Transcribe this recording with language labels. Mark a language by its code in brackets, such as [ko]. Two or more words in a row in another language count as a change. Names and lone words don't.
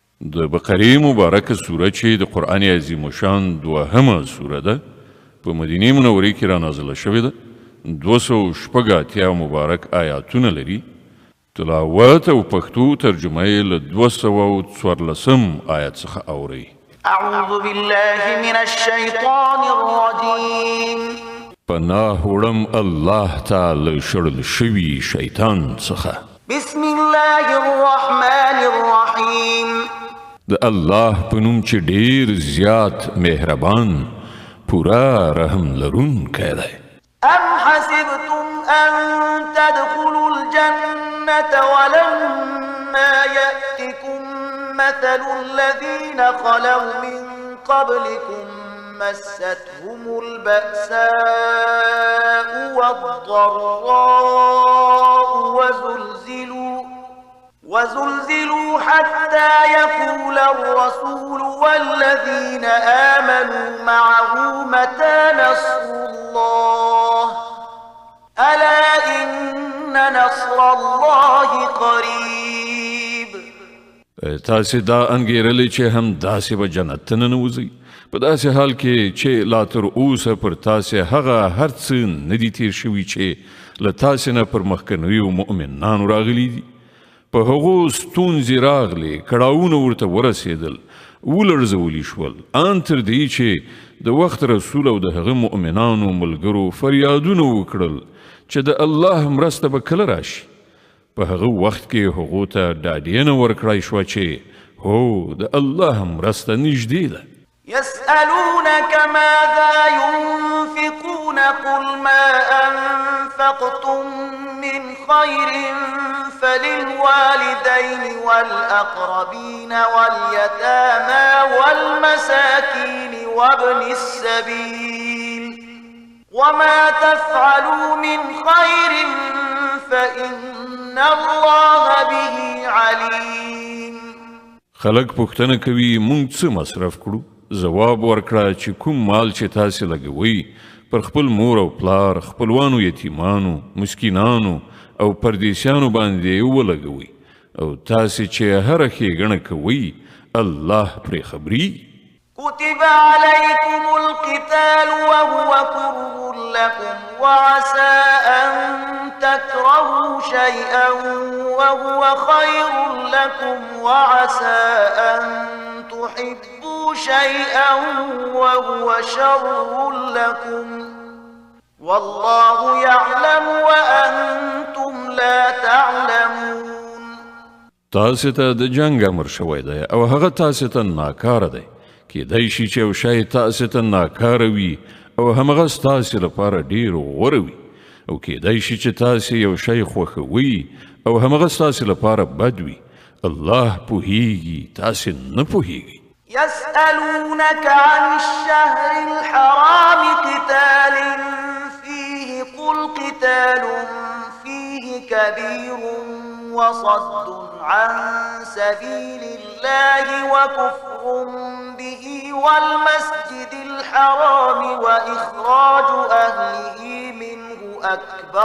[ps] د بقرې مبارکه سوره چې د قرآن عظیم شان دوهمه سوره ده په مدینې منورې کې را نازله شوې ده. 280 مبارک آیاتونه لري. تلاوت او پښتو ترجمه یې له 214 آیت څخه اورئ. [ar] اعوذ بالله من الشیطان الرجیم. [ps] پناه وړم الله تعالی شړل شوي شیطان څخه. [ar] بسم الله الرحمن الرحیم. [ps] د الله په نوم چې ډیر زیات مهربان پورا رحم لرونکی دی. [ar] ام حسبتم ان تدخلوا الجنة ولما يأتكم مثل الذين خلوا من قبلكم مستهم البأساء والضراء وزلزلوا حتى يقول الرسول والذين آمنوا معه متى نصر الله ألا إن نصر الله قريب. [ps] تاسې دا انګیرلې چې هم داسې به جنت ته ننوځئ په داسې حال کې چې لا تر اوسه پر تاسې هغه هر څه نه دي تیر شوي چې له تاسې نه پر مخکنیو مؤمنانو راغلي دي. په هغو ستونزې راغلې، کړاوونه ورته ورسېدل، ولړزولي شول، ان تر دې چې د وخت رسول او د هغه مؤمنانو ملګرو فریادونه وکړل چې د الله مرسته به کله راشي. په هغه وخت کې هغو ته ډاډینه ورکړای شوه چې هو د الله مرسته نږدې ده. [ar] يسألونك ماذا ينفقون قل ما أنفقتم من خير فللوالدين والأقربين واليتامى والمساكين وابن السبيل وما تفعلوا من خير فإن الله به عليم. [ps] خلق پوښتنه کوي مونږ څه مصرف کړو؟ جواب ورکړه چې کوم مال چې تاسې لګوئ پر خپل مور او پلار، خپلوانو یتیمانو، مسکینانو او پردیسیانو باندې ولګوئ او تاسې چې هره ښېګڼه کوئ الله پرې خبري. [ar] كتب عليكم القتال وهو كره لكم وعسى أن تكرهوا شيئا وهو خير لكم وعسى أن تحبوا شيئا وهو شر لكم والله يعلم وأنتم لا تعلمون. [ps] تاسې ته د جنګ امر شوی دی او هغه تاسې ته ناکاره دی. کیدای شي چې یو شی تاسې ته ناکاره وي او همغه ستاسې لپاره ډېر غوره وي او کیدای شي چې تاسې یو شی خوښوئ او همغه ستاسې لپاره بد وي. الله پوهیږي، تاسې نه پوهیږئ. [ar] يسألونك عن الشهر الحرام قتال فيه قل قتال فيه كبير وصد عن سبيل الله وكفر به والمسجد الحرام وإخراج أهله منه أكبر